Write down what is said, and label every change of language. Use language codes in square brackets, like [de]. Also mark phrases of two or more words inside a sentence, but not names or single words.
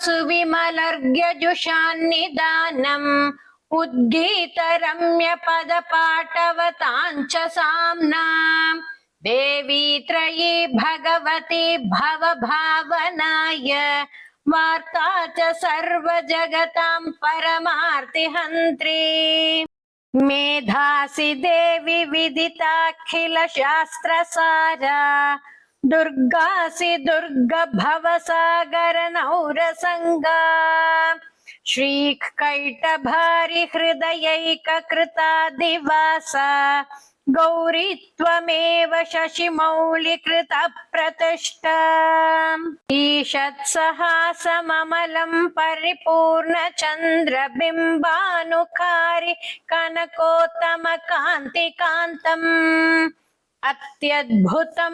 [sa] ಸುವಿಮಲರ್ಘ್ಯಜುಷಾನ್ನಿದಾನಂ ಉದ್ಗೀತ ರಮ್ಯ ಪದ ಪಾಟವತಾಂಚ ಸಾಮ್ನಾಂ ದೇವಿ ತ್ರಯೀ ಭಗವತಿ ಭವ ಭಾವನಾಯ ವಾರ್ತಾ ಚ ಸರ್ವ ಜಗತಾಂ ಪರಮಾರ್ತಿ ಹಂತ್ರಿ ಮೇಧಾಸಿ ದೇವಿ ವಿದಿತಾಖಿಲ ಶಾಸ್ತ್ರ ಸಾರ ದುರ್ಗಾಸಿ ದುರ್ಗ ಭವ ಸಾಗರ ನೌರ ಸಂಗ श्रीकैटभारिहृदयैककृतादिवासा गौरी त्वमेव शशिमौलिकृतप्रतिष्ठा ईषत्सहासममलं परिपूर्णचन्द्रबिम्बानुकारि कनकोत्तमकान्तिकान्तम् अत्यद्भुतं